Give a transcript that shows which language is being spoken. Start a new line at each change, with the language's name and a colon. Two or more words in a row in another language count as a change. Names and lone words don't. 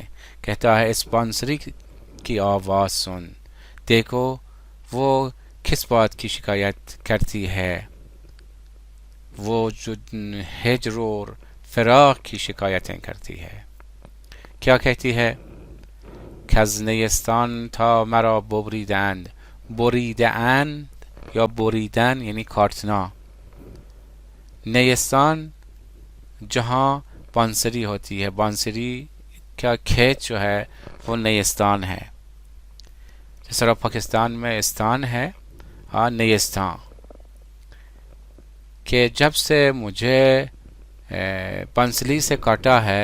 Urdu: کہتا ہے اس بانسری کی آواز سن، دیکھو وہ کس بات کی شکایت کرتی ہے. وہ جو ہجر اور فراق کی شکایتیں کرتی ہے. کیا کہتی ہے؟
Persian: کز نیستان تا مرا ببریدند.
Urdu: بریدند یا بریدن یعنی کاٹنا. نیستان جہاں بانسری ہوتی ہے، بانسری کا کھیت جو ہے وہ نیستان ہے. جس طرح پاکستان میں استان ہے، نیستان. کہ جب سے مجھے بنسلی سے کاٹا ہے.